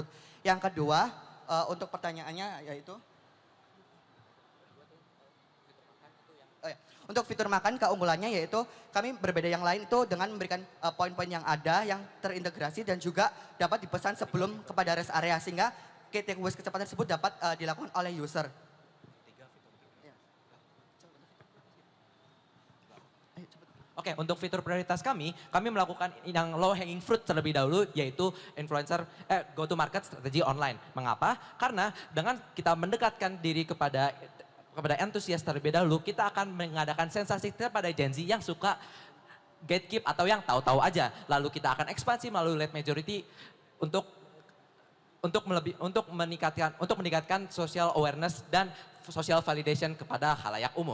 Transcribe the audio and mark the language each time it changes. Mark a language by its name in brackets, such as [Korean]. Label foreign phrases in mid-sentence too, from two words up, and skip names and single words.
[Indonesian] Yang kedua untuk pertanyaannya yaitu untuk fitur makan keunggulannya yaitu kami berbeda yang lain itu dengan memberikan poin-poin yang ada yang terintegrasi dan juga dapat dipesan sebelum kepada rest area sehingga [English] key takeaways [Indonesian] kecepatan tersebut dapat dilakukan oleh user. Oke, untuk fitur prioritas kami melakukan yang [English] low hanging fruit [Indonesian] terlebih dahulu yaitu [English] go to market [Indonesian] strategi online. Mengapa? Karena dengan kita mendekatkan diri kepada antusias terlebih dahulu, kita akan mengadakan sensasi pada Gen Z yang suka gatekeep atau yang tahu-tahu aja. Lalu kita akan ekspansi melalui [English] late majority [Indonesian] untuk meningkatkan [English] social awareness [Indonesian] dan [English] social validation [Indonesian] kepada khalayak umum.